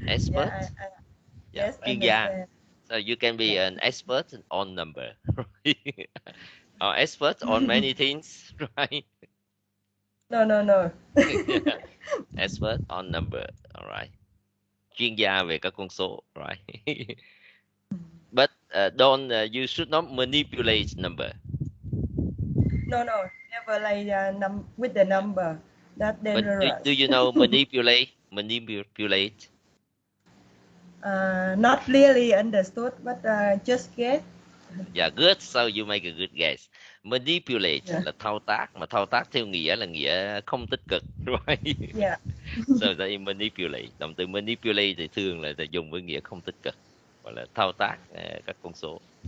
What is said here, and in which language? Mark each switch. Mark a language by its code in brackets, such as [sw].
[en] Yeah, Yeah, yes, [vi] chuyên gia. [en] understand. So you can be an expert on number, right? Or expert on many things, right? No. Yeah. Expert on number, all right. [vi] Chuyên gia về các con số, right? [en] But you should not manipulate number. No, never like with the number. That's But dangerous. do you know manipulate? Manipulate. Not really understood, but just get. Yeah, good. So you make a good guess. [vi] Manipulate là thao tác, mà thao tác theo nghĩa là nghĩa không tích cực, right? [en] Yeah. So they manipulate. [vi] Động từ manipulate thì thường là dùng với nghĩa không tích cực, gọi là thao tác các con số.